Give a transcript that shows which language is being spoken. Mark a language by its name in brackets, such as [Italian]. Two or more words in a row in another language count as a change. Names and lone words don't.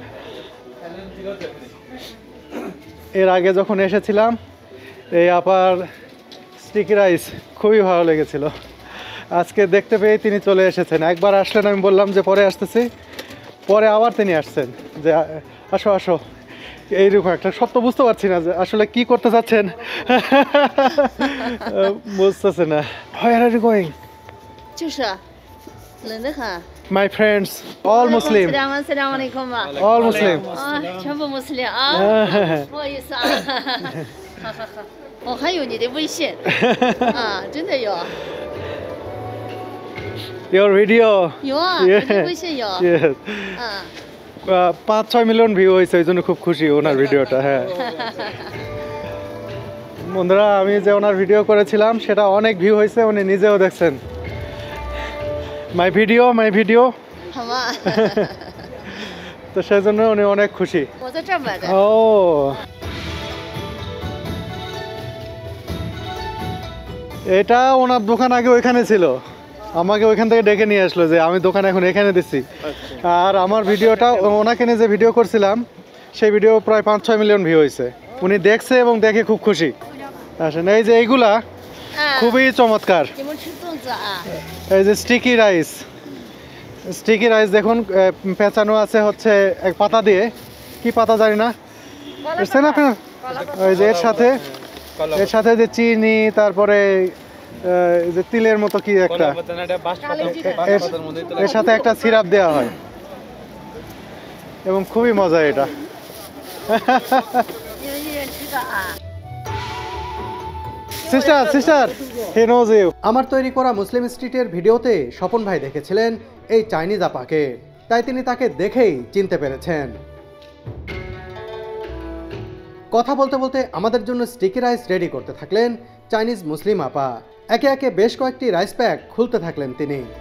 [Bangla] এর আগে যখন এসেছিলাম এই আপার [English] sticky rice [Bangla] খুবই ভালো লেগেছিল, আজকে দেখতে পেয়ে তিনি চলে এসেছেন। একবার আসলেন, আমি বললাম যে পরে আসতেছি, পরে আবার তিনি আসছেন যে আসো আসো, এইরকম একটা সত্য বুঝতে পারছি না যে আসলে কি করতে চাচ্ছেন, বুঝতেছে না। [English] Where are you going? [Chinese] 就是冷得很。 [English] My friends, all Muslim, [Chinese] Assalamualaikum 吧。 [English] all Muslim. [Chinese] 啊，全部穆斯林啊，不好意思啊。好好好，我还有你的微信啊，真的有 [English] Your video. [Chinese] 有啊， [English] Yeah. [Chinese] 我的微信有。 [English] Yes. 嗯。 [Bangla] 5-6 [English] million view [Bangla] হয়েছে, ওই জন্য খুব খুশি ওনার ভিডিওটা। হ্যাঁ বন্ধুরা, আমি যে ওনার ভিডিও করেছিলাম সেটা অনেক ভিউ হয়েছে, উনি নিজেও দেখছেন। [English] my video [Chinese] 好吗？ [Bangla] তো সেই জন্য উনি অনেক খুশি। [Chinese] 我在这儿买的。 [Bangla] ও এটা ওনার দোকান আগে ওইখানে ছিল, আমাকে ওইখান থেকে ডেকে নিয়ে আসলো যে আমি দোকান এখন এখানে দিচ্ছি। আর আমার ভিডিওটা ওনাকে নিয়ে যে ভিডিও করছিলাম সেই ভিডিও প্রায় 5-6 [English] million view [Bangla] হয়েছে, উনি দেখছে এবং দেখে খুব খুশি। আসেন, এই যে এইগুলা খুবই চমৎকার। [Chinese] 你们吃粽子啊？ [Bangla] এই যে [English] sticky rice [Bangla] দেখুন, পেঁচানো আছে হচ্ছে এক পাতা দিয়ে, কি পাতা জানি না, বুঝছেন আপনার? ওই যে এর সাথে যে চিনি, তারপরে এই যে তিলের মতো কি একটা, এর সাথে একটা সিরাপ দেওয়া হয় এবং খুবই মজা এটা। [Chinese] 你们一人吃个啊？ [English] sister he knows you. [Bangla] আমার তৈরি করা মুসলিম স্ট্রিটের ভিডিওতে স্বপন ভাই দেখেছিলেন এই চাইনিজ আপাকে, তাই তিনি তাকে দেখেই চিনতে পেরেছেন। কথা বলতে বলতে আমাদের জন্য [English] sticky rice [Bangla] রেডি করতে থাকলেন চাইনিজ মুসলিম আপা। একে একে বেশ কয়েকটি [English] rice pack [Bangla] খুলতে থাকলেন তিনি।